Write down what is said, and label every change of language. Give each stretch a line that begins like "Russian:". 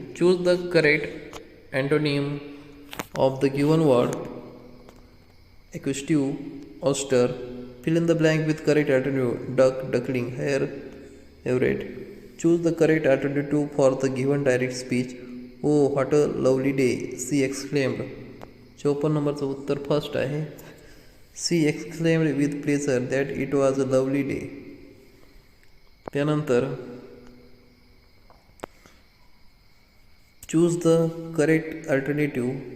English: Choose the correct antonym of the given word. Acquisitive, austere. Fill in the blank with correct alternative. Duck, duckling, hare, everett. Choose the correct alternative for the given direct speech. Oh, what a lovely day, she exclaimed.
Marathi: 54 नंबरचं उत्तर first आहे.
English: She exclaimed with pleasure that it was a lovely day. त्यानंतर choose the correct alternative.